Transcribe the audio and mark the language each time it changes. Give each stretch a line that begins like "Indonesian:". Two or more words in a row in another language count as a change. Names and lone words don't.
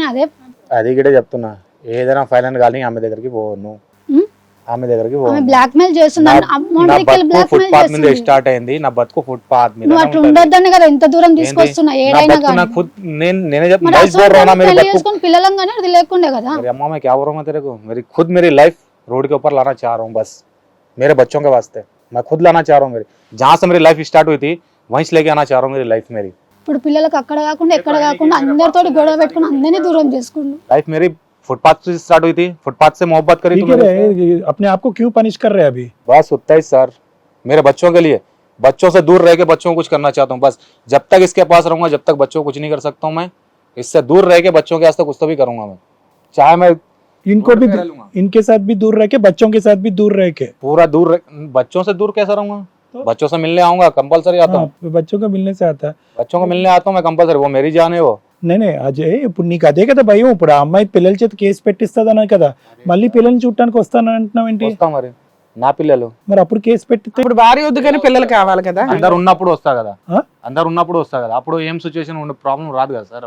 Telugu: అది కూడా చెప్తున్నా, ఏదైనా ఫైనల్ కానీ ఆమె దగ్గరికి పోను. ఆమె దగ్గరికి బ్లాక్ మెయిల్ చేస్తుంది. ఫుట్పాత్ మీద స్టార్ట్ అయింది నా బతుకు, ఫుట్పాత్ మీద. నువ్వు అట్లా ఉండొద్దని కదా ఇంత దూరం తీసుకొస్తున్నా. ఏడైనా పిల్లలం కానీ అది లేకుండే కదా.
Hindi: अम्मा मैं क्या बोल रहा हूँ तेरे को, मेरी खुद मेरी लाइफ रोड के ऊपर लाना चाह रहा हूँ बस, मेरे बच्चों के वास्ते मैं खुद लाना चाह रहा हूँ. मेरी जहाँ से मेरी लाइफ स्टार्ट हुई थी वहीं से लेके आना चाह रहा हूँ मेरी लाइफ. मेरी
Telugu: ఇప్పుడు పిల్లలకు అక్కడ కాకుండా ఎక్కడ కాకుండా అందరితో గొడవ పెట్టుకుని అందరినీ దూరం చేసుకుంటూ
Hindi: लाइफ मेरी फुटपाथ से स्टार्ट हुई थी. फुटपाथ से मोहब्बत करी ठीक है, अपने आप को क्यों पनिश कर रहे हैं अभी? बस उतना ही सर, मेरे बच्चों के लिए, बच्चों से दूर रह के बच्चों को कुछ करना चाहता हूँ बस. जब तक इसके पास रहूंगा जब तक बच्चों को कुछ नहीं कर सकता हूँ मैं. इससे दूर रह के बच्चों के वास्ते कुछ तो भी करूंगा मैं, चाहे मैं इनको भी इनके साथ भी दूर रह के, बच्चों के साथ भी दूर रह के. पूरा दूर बच्चों से दूर कैसे रहूंगा? बच्चों से मिलने आऊंगा कंपलसरी आता हूँ. बच्चों को मिलने से आता है, बच्चों को मिलने आता हूँ मैं कंपलसरी, वो मेरी जान है वो.
Telugu: నేనే అజయ్. ఇప్పుడు నీకు అదే కదా భయం. ఇప్పుడు ఆ అమ్మాయి పిల్లల చేత కేసు పెట్టిస్తుందన్నా కదా, మళ్ళీ పిల్లల్ని చూడటానికి వస్తాను అంటున్నావు ఏంటి? వస్తా మరి, నా పిల్లలు మరి అప్పుడు కేసు పెట్టితే ఇప్పుడు భార్య వద్దు కానీ పిల్లలు కావాలి కదా. అందరు ఉన్నప్పుడు వస్తా కదా, అందరు ఉన్నప్పుడు వస్తా కదా, అప్పుడు ఏం సిచ్యువేషన్ ఉండే ప్రాబ్లం రాదు కదా సార్.